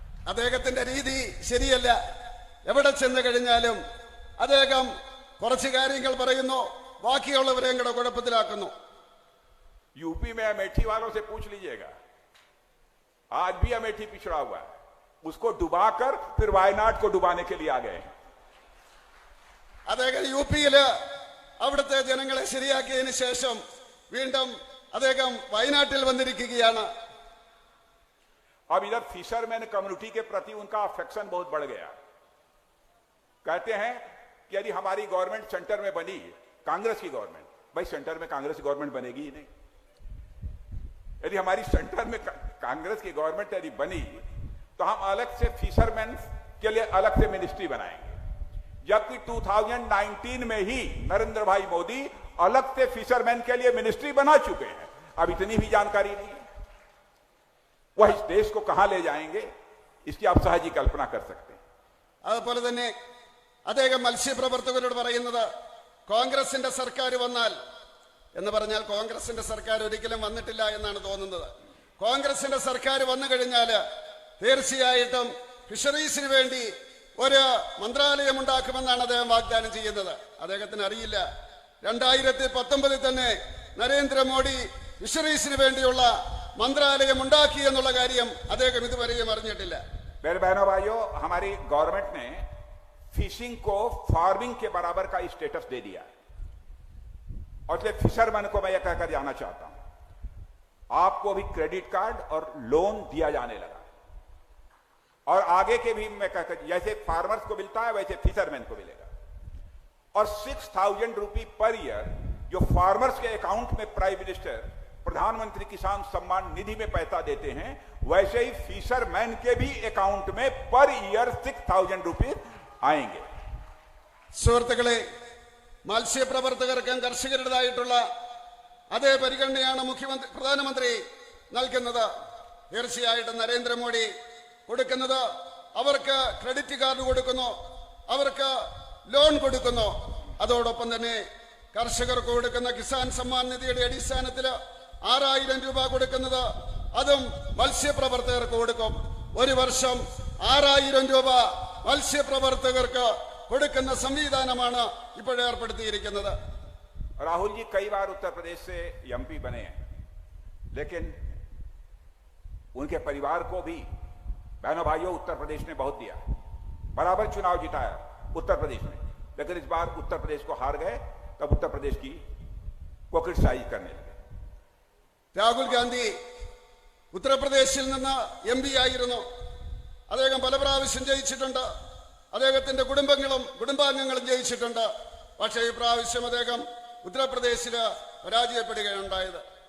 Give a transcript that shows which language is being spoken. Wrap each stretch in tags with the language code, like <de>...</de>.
<ml>അദ്ദേഹത്തിന്റെ രീതി ശരിയല്ല. എവിടെ ചെന്ന് കഴിഞ്ഞാലും അദ്ദേഹം കുറച്ച് കാര്യങ്ങൾ പറയുന്നു, ബാക്കിയുള്ളവരെയും കൂടെ കുഴപ്പത്തിലാക്കുന്നു.</ml> <hi>यूपी में अमेठी वालों से पूछ लीजिएगा, आज भी अमेठी पिछड़ा हुआ है, उसको डुबाकर फिर वायनाड को डुबाने के लिए आ गए हैं।</hi> <ml>അദ്ദേഹം യുപിയില് അവിടുത്തെ ജനങ്ങളെ ശരിയാക്കിയതിനു ശേഷം വീണ്ടും അദ്ദേഹം വയനാട്ടിൽ വന്നിരിക്കുകയാണ്.</ml> <hi>अब इधर फिशरमैन कम्युनिटी के प्रति उनका अफेक्शन बहुत बढ़ गया। कहते हैं कि यदि हमारी गवर्नमेंट सेंटर में बनी, कांग्रेस की गवर्नमेंट, भाई सेंटर में कांग्रेस की गवर्नमेंट बनेगी ही नहीं। यदि हमारी सेंटर में कांग्रेस की गवर्नमेंट यदि बनी तो हम अलग से फिशरमैन के लिए अलग से मिनिस्ट्री बनाएंगे, जबकि 2019 में ही नरेंद्र भाई मोदी अलग से फिशरमैन के लिए मिनिस्ट्री बना चुके हैं। अब इतनी भी जानकारी नहीं है। वह इस देश को कहां ले जाएंगे इसकी आप सहज ही कल्पना कर सकते हैं।</hi> <ml>അതുപോലെ തന്നെ അദ്ദേഹം മത്സ്യപ്രവർത്തകരോട് പറയുന്നത്, കോൺഗ്രസിന്റെ സർക്കാർ വന്നാൽ എന്ന് പറഞ്ഞാൽ കോൺഗ്രസിന്റെ സർക്കാർ ഒരിക്കലും വന്നിട്ടില്ല എന്നാണ് തോന്നുന്നത്. കോൺഗ്രസിന്റെ സർക്കാർ വന്നു കഴിഞ്ഞാൽ തീർച്ചയായിട്ടും ഫിഷറീസിന് വേണ്ടി ഒരു മന്ത്രാലയം ഉണ്ടാക്കുമെന്നാണ് അദ്ദേഹം വാഗ്ദാനം ചെയ്യുന്നത്. അദ്ദേഹത്തിന് അറിയില്ല, 2019 തന്നെ നരേന്ദ്രമോദി ഫിഷറീസിന് വേണ്ടിയുള്ള मंत्रालय ഉണ്ടാക്കി എന്നുള്ള കാര്യം അദ്ദേഹം ഇതുവരെയും അറിഞ്ഞിട്ടില്ല.</ml> <hi>मेरे बहनों भाइयों, हमारी गवर्नमेंट ने फिशिंग को फार्मिंग के बराबर का स्टेटस दे दिया है। और इसलिए फिशरमैन को मैं यह कहकर जाना चाहता हूं, आपको भी क्रेडिट कार्ड और लोन दिया जाने लगा, और आगे के भी मैं कहकर, जैसे फार्मर्स को मिलता है वैसे फिशरमैन को मिलेगा। और 6,000 रुपये पर ईयर जो फार्मर्स के अकाउंट में प्राइम मिनिस्टर प्रधानमंत्री किसान सम्मान निधि में पैसा देते हैं, वैसे ही फिशरमैन के भी अकाउंट में पर ईयर 6,000 रुपीज आएंगे।</hi> <ml>സുഹൃത്തുക്കളെ, മത്സ്യപ്രവർത്തകർക്കും കർഷകരുടേതായിട്ടുള്ള അതേ പരിഗണനയാണ് പ്രധാനമന്ത്രി നൽകുന്നത്. തീർച്ചയായിട്ടും നരേന്ദ്രമോദി കൊടുക്കുന്നത് അവർക്ക് ക്രെഡിറ്റ് കാർഡ് കൊടുക്കുന്നു, അവർക്ക് ലോൺ കൊടുക്കുന്നു. അതോടൊപ്പം തന്നെ കർഷകർക്ക് കൊടുക്കുന്ന കിസാൻ സമ്മാൻ നിധിയുടെ അടിസ്ഥാനത്തിൽ 6,000 രൂപ കൊടുക്കുന്നത് അതും മത്സ്യപ്രവർത്തകർക്ക് കൊടുക്കും. ഒരു വർഷം 6,000 രൂപ മത്സ്യപ്രവർത്തകർക്ക് കൊടുക്കുന്ന സംവിധാനമാണ് ഇപ്പോൾ ഏർപ്പെടുത്തിയിരിക്കുന്നത്.</ml> <hi>राहुल जी कई बार उत्तर प्रदेश से एमपी बने हैं, लेकिन उनके परिवार को भी बहनों भाइयों उत्तर प्रदेश ने बहुत दिया, बराबर चुनाव जिताया उत्तर प्रदेश में, लेकिन इस बार उत्तर प्रदेश को हार गए, तब उत्तर प्रदेश की को क्रिटिसाइज करने लगे.</hi> <ml>രാഹുൽ ഗാന്ധി ഉത്തർപ്രദേശിൽ നിന്ന് MP ആയിരുന്നു. അദ്ദേഹം പല പ്രാവശ്യം ജയിച്ചിട്ടുണ്ട്. അദ്ദേഹത്തിന്റെ കുടുംബാംഗങ്ങളും ജയിച്ചിട്ടുണ്ട്. പക്ഷേ ഈ പ്രാവശ്യം അദ്ദേഹം ഉത്തർപ്രദേശിൽ പരാജയപ്പെടുകയുണ്ടായത്.</ml>